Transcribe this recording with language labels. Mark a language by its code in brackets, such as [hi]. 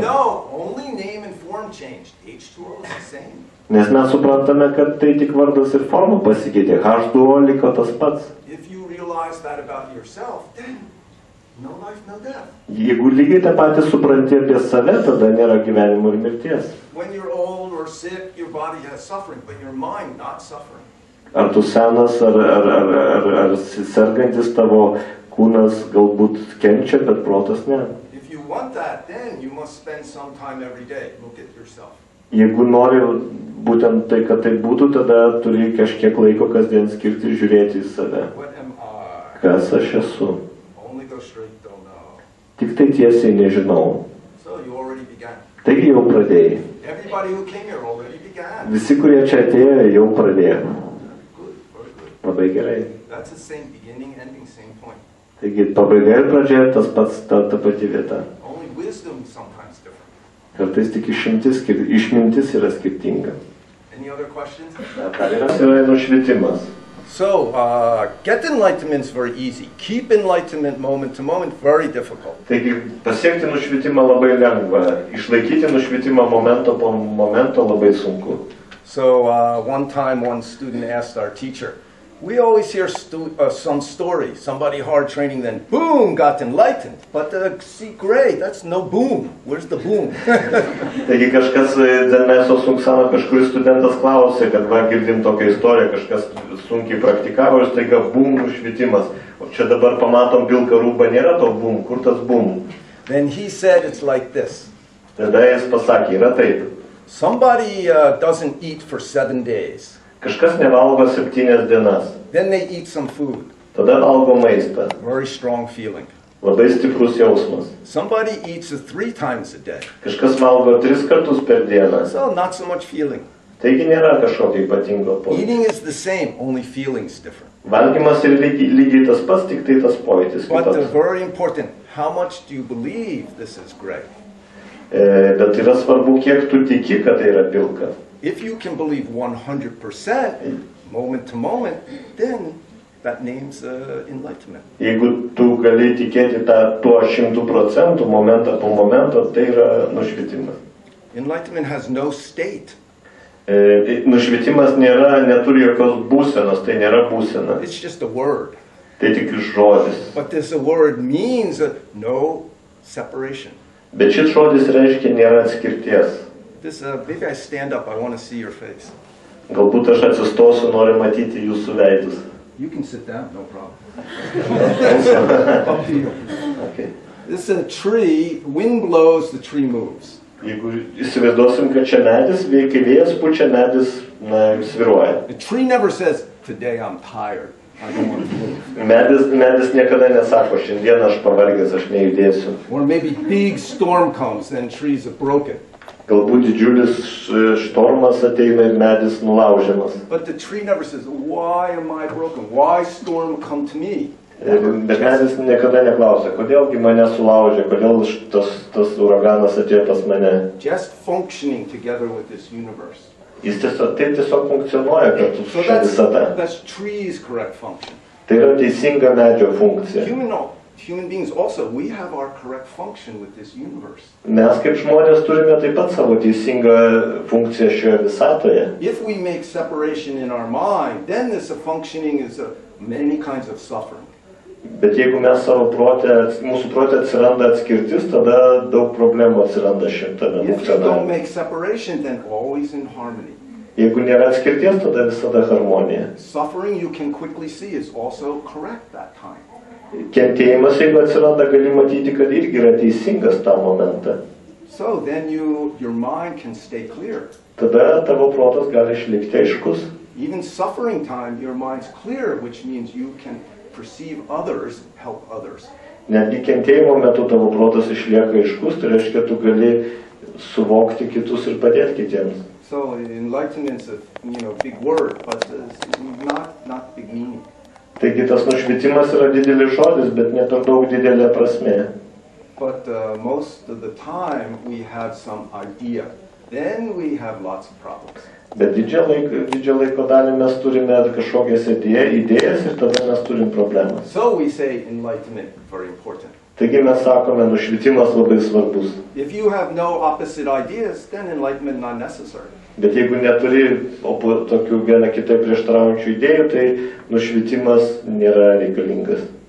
[en] No, only name and form changed. H2O is the same. [lt] Nes mes suprantame, kad tai tik vardas ir forma pasikeitė. H2O liko tas pats. [en] If you realize that about yourself, then no life, no death. [lt] Jeigu lygiai tą patį supranti apie save, tada nėra gyvenimo ir mirties. [en] When you're old or sick, your body has suffering, but your mind not suffering. [lt] Ar tu senas, ar sergantis tavo kūnas galbūt kenčia, bet protas ne. [en] If you want that, then you must spend some time every day. Look at yourself. [lt] Jeigu nori būtent tai, kad tai būtų, tada turi kažkiek laiko kasdien skirti žiūrėti į save. [en] What am I? [lt] Kas aš esu? [en] Only go straight, don't know. [lt] Tik tai tiesiai nežinau. [en] So you already began. [lt] Taigi jau pradėjai. [en] Everybody who came here already began. [lt] Visi, kurie čia atėjo, jau pradėjo. [en] Good, very good. [lt] Labai gerai. [en] That's the same beginning, ending, same point. [lt] Taigi pabaiga ir pradžia tas pats, ta pati vieta. [en] Only wisdom sometimes different. [lt] Kartais tik išmintis yra skirtinga. [en] Any other questions? [lt] Dar yra nušvitimas. [en] So, get enlightenment is very easy. Keep enlightenment moment to moment, very difficult. [lt] Taigi pasiekti nušvitimą labai lengva, išlaikyti nušvitimą momento po momento labai sunku. [en] So, one time one student asked our teacher, we always hear some story, somebody hard training, then boom, got enlightened. But see, great, that's no boom. Where's the boom? [lt] Taigi kažkas Dzemeso Sunksano kažkuris studentas klausė, kad va girdim tokią istoriją, kažkas sunkiai praktikavo ir staiga boom, nušvitimas. O čia dabar pamatom pilką rūbą, nėra to boom, kur tas boom? [en] Then he said it's like this. [lt] Tada jis pasakė, yra taip. [en] Somebody doesn't eat for 7 days. [lt] Kažkas nevalgo 7 dienas. [en] Then they eat some food. [lt] Tada valgo maistą. [en] Very strong feeling. [lt] Labai stiprus jausmas. [en] Somebody eats 3 times a day. [lt] Kažkas valgo 3 kartus per dieną. [en] So not so much feeling. [lt] Taigi nėra kažkokio ypatingo pojūčio. [en] Eating is the same, only feeling's different. [lt] Valgymas ir lygiai tas pats, tik tai tas pojūtis [en] But [lt] kitoks. [en] very important, how much do you believe this is great? [lt] Bet yra svarbu, kiek tu tiki, kad tai yra pilka. [en] If you can believe 100% moment to moment, then that name's enlightenment. [lt] Jeigu tu gali tikėti tuo 100% momentą po momento, tai yra nušvitimas. [en] Enlightenment has no state. [lt] Nušvitimas neturi jokios būsenos, tai nėra būsena. [en] It's just a word. [lt] Tai tik žodis. [en] But this word means no separation. [lt] Bet šis žodis reiškia nėra atskirties. [en] Maybe I stand up, I want to see your face. [lt] Galbūt aš atsistosiu, noriu matyti jūsų veidus. [en] You can sit down, no problem. Up to you. Okay. This is a tree, wind blows, the tree moves. [lt] Jeigu įsivaizduosim, kad čia medis, kai vėjas pučia, medis svyruoja. [en] The tree never says, today I'm tired, I don't want to move. [lt] Medis niekada nesako, šiandien aš pavargęs, aš nejudėsiu. [en] Or maybe big storm comes, then trees are broken. [lt] Galbūt didžiulis štormas ateina ir medis nulaužiamas. [en] But the tree never says, why am I broken? Why storm come to me? [lt] Bet medis niekada neklausia, kodėlgi mane sulaužė, kodėl tas uraganas atėjo pas mane. [en] Just functioning together with this universe. [lt] Jis tiesiog funkcionuoja kartu su šia visata. [en] That's tree's correct function. [lt] Tai yra teisinga medžio funkcija. [en] Human beings also, we have our correct function with this universe. [lt] Mes kaip žmonės turime taip pat savo teisingą funkciją šioje visatoje. [en] If we make separation in our mind, then this functioning is many kinds of suffering. [lt] Bet jeigu mes mūsų prote atsiranda atskirtis, tada daug problemų atsiranda šitame [en] If you don't [lt] funkcionavime. [en] make separation, then always in harmony. [lt] Jeigu nėra atskirties, tada visada harmonija. [en] Suffering, you can quickly see, is also correct that time. [lt] Kentėjimas, jeigu atsiranda, gali matyti, kad irgi yra teisingas tą momentą. [en] So then your mind can stay clear. [lt] Tada tavo protas gali išlikti aiškus. [en] Even suffering time, your mind's clear, which means you can perceive others, help others. [lt] Netgi kentėjimo metu tavo protas išlieka aiškus, tai reiškia, tu gali suvokti kitus ir padėti kitiems. [en] So enlightenment is a big word, but not big meaning. [lt] Taigi tas nušvitimas yra didelis žodis, bet ne per daug didelė prasmė. [en] But most of the time we have some idea. Then we have lots of problems. [lt] Bet didžią laiko dalį mes turime kažkokias idėjas ir tada mes turim problemą. [en] So we say enlightenment very important. [lt] Taigi mes sakome, nušvitimas labai svarbus. [en] If you have no opposite ideas, then enlightenment not necessary. [lt] Bet jeigu neturi tokių viena kitai prieštaraujančių idėjų, tai nušvitimas nėra reikalingas.